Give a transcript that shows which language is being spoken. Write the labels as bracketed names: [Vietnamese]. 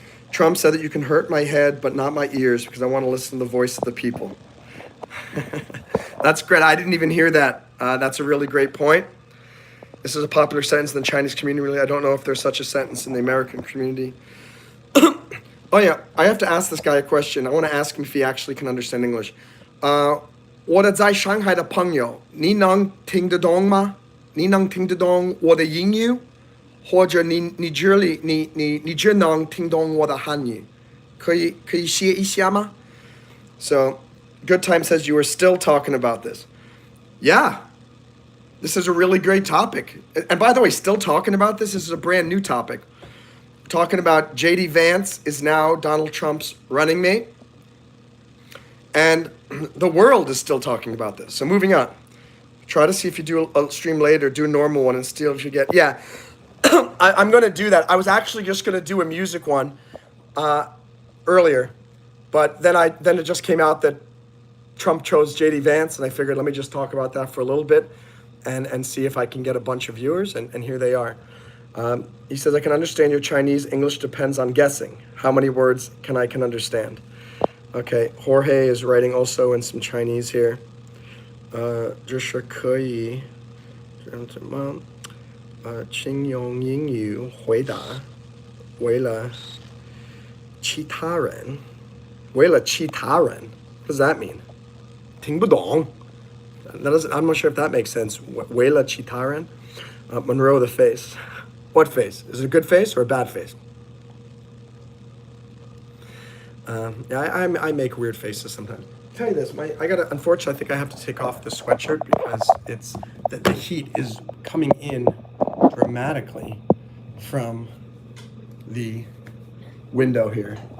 [English] Trump said that you can hurt my head, but not my ears, because I want to listen to the voice of the people. That's great. I didn't even hear that. That's a really great point. This is a popular sentence in the Chinese community. Really, I don't know if there's such a sentence in the American community. Oh yeah, I have to ask this guy a question. I want to ask him if he actually can understand English. [Chinese] 我的在上海的朋友，你能听得懂吗？你能听得懂我的英语？或者你只能听懂我的汉语？可以写一下吗？ [English] So, Good Time says you were still talking about this. Yeah, this is a really great topic. And by the way, still talking about this is a brand new topic. Talking about JD Vance is now Donald Trump's running mate. And the world is still talking about this. So moving on. Try to see if you do a stream later, do a normal one and see if you get... Yeah, I'm going to do that. I was actually just going to do a music one earlier. But then it just came out that Trump chose JD Vance, and I figured let me just talk about that for a little bit and see if I can get a bunch of viewers, and here they are. He says, I can understand your Chinese. English depends on guessing. How many words can understand? Okay, Jorge is writing also in some Chinese here. [Chinese] 这是可以怎么请用英语回答为了其他人 [English] What does that mean? [Chinese] 听不懂 [English] I'm not sure if that makes sense. [Chinese] 为了其他人 [English] Monroe, the face. What face? Is it a good face or a bad face? Yeah, I make weird faces sometimes. I'll tell you this, unfortunately, I think I have to take off this sweatshirt because the heat is coming in dramatically from the window here.